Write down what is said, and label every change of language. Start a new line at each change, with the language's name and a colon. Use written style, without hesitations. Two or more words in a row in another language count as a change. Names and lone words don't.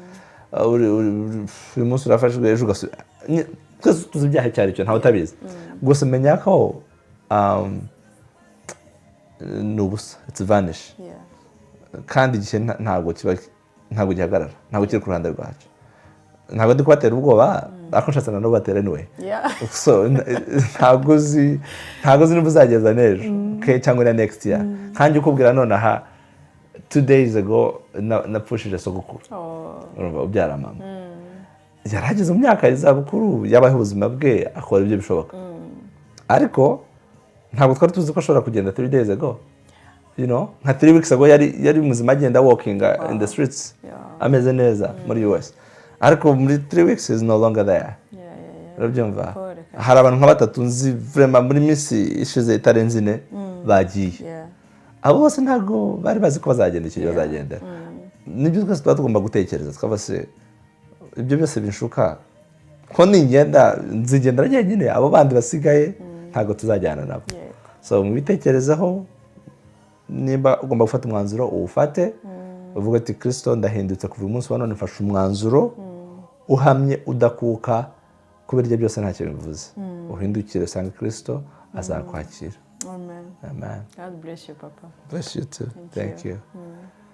Kinyarwanda: uyu munsi urafashwe ejo ugasubira twese tuzi ibyaha icyo ari cyo ntawe utabizi gusa menya ko ni ubusa
English: it's vanish
Kinyarwanda: kandi igihe ntabwo gihagarara ntabwo kiri ku ruhande rwacu ntabwo ndi kubatera ubwoba ariko nshatse na nabo batera
English: anyway so
Kinyarwanda: ntabwo uzi niba uzageza n'ejo cyangwa na
English: next year
Kinyarwanda: kandi ukubwira nonaha
English: 2 days ago
Kinyarwanda: napfushije sogokuru ubyara mama yarageze mu myaka y'izabukuru yabaho ubuzima bwe akora ibyo bishoboka ariko ntabwo twari tuzi ko ashobora kugenda
English: 3 days ago
Kinyarwanda: nka
English: 3 weeks ago
Kinyarwanda: yari muzima agenda
English: walking in the streets
Kinyarwanda: ameze neza muri US ariko muri 3 weeks
English: is no longer there.
Kinyarwanda: Urabyumva hari abantu nka batatu nzi vraiment muri minsi ishize itarenze 4 bagiye abo bose ntabwo bari bazi ko bazagenda icyo bazagenda nibyo twese tugomba gutekereza twaba se ibyo byose binshuka ko nzigendera njyenyine abo bandi basigaye ntabwo tuzajyana nabo so mubitekerezaho nimba ugomba gufata umwanzuro uwufate uvuga ati Kristo ndahindutse kuva umunsi wa none mfashe umwanzuro uhamye udakuka kubera ibyo byose ntacyo bivuze uhindukire usanga Kristo azakwakira.
English: Amen. God bless you, Papa. Bless you too. Thank you.